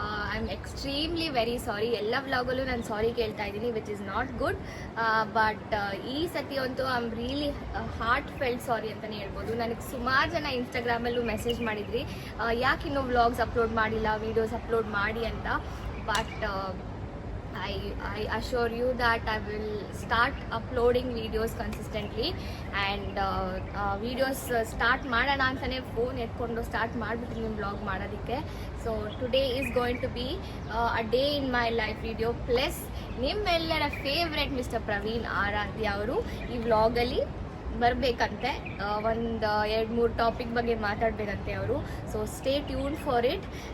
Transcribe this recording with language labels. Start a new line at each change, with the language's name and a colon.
English: I am extremely very sorry.
Kannada: ಎಲ್ಲ ವ್ಲಾಗಲ್ಲೂ ನಾನು ಸಾರಿ ಕೇಳ್ತಾ ಇದ್ದೀನಿ,
English: Which is not good. But
Kannada: ಈ ಸತಿ ಅಂತೂ
English: I am really heartfelt sorry
Kannada: ಅಂತಲೇ ಹೇಳ್ಬೋದು. ನನಗೆ ಸುಮಾರು ಜನ ಇನ್ಸ್ಟಾಗ್ರಾಮಲ್ಲೂ ಮೆಸೇಜ್ ಮಾಡಿದ್ರಿ, ಯಾಕೆ ಇನ್ನೂ ವ್ಲಾಗ್ಸ್ ಅಪ್ಲೋಡ್ ಮಾಡಿಲ್ಲ, ವೀಡಿಯೋಸ್ ಅಪ್ಲೋಡ್ ಮಾಡಿ ಅಂತ.
English: but I assure you that I will start uploading videos consistently and videos start
Kannada: ಮಾಡೋಣ ಅಂತಲೇ ಫೋನ್ ಎತ್ಕೊಂಡು ಸ್ಟಾರ್ಟ್ ಮಾಡಿಬಿಟ್ಟು ನಿಮ್ಮ ವ್ಲಾಗ್ ಮಾಡೋದಕ್ಕೆ.
English: so today is going to be a day in my life video plus
Kannada: ನಿಮ್ಮೆಲ್ಲರ favourite mister Praveen ಆರಾಧ್ಯ ಅವರು ಈ ವ್ಲಾಗಲ್ಲಿ ಬರಬೇಕಂತೆ. ಒಂದು 2-3 ಟಾಪಿಕ್ ಬಗ್ಗೆ ಮಾತಾಡಬೇಕಂತೆ ಅವರು.
English: So stay tune for it.